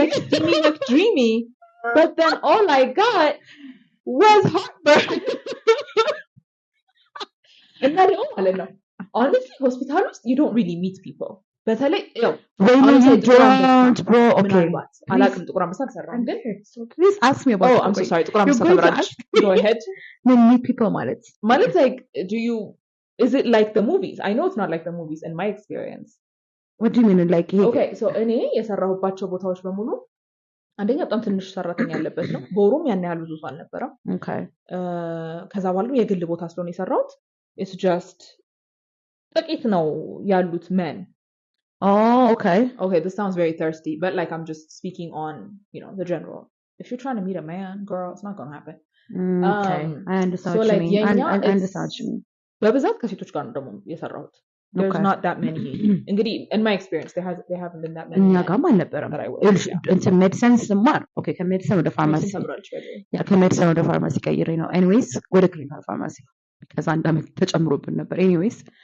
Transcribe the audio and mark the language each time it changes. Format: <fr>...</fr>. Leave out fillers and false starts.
<en>makes me look dreamy but then all I got was heartburn and that</en> <am>ማለት ነው</am> <en>honestly hospital you don't really meet people በተለይ when you don't bro okay</en> <am>አላቅም ጥቁር አንበሳ አልሰራም ግን</am> <en>so please ask me about I'm so sorry</en> <am>ጥቁር አንበሳ ተብራች</am> <en>go ahead when meet people ማለት like is it like the movies I know it's not like the movies in my experience what do you mean like</en> <am>okay so እኔ የሰራሁባቸው ቦታዎች በሙሉ አንደኛ በጣም ትንሽ ሰራተኛ ያለበት ነው በወሩም ያን ያህል ብዙ አልነበረም</am> <en>okay</en> <am>ከዛ በኋላ የግል ቦታ ስለሆነ የሰራሁት</am> <en>it's just</en> <am>ጥቂት ነው ያሉት men</am> <en>oh okay this sounds very thirsty but like I'm just speaking on the general if you're trying to meet a man girl it's not going to happen okay I understand so what you mean I understand what you mean</en> <am>በብዛት ከሴቶች ጋር ነው ደግሞ የሰራሁት</am> <en>there's not that many እንግዲህ in my experience there haven't been that many</en> <am>እኛ ጋርም አልነበረም እንትን ሜዲሲን ስማር okay ከሜዲሲን ወደ ፋርማሲ ከሜዲሲን ወደ ፋርማሲ ቀይሬ ነው</am> <en>anyways</en> <am>ወደ ክሊኒካል ፋርማሲ ከዛ አንድ አመት ተጨምሮብን ነበር anyways</am>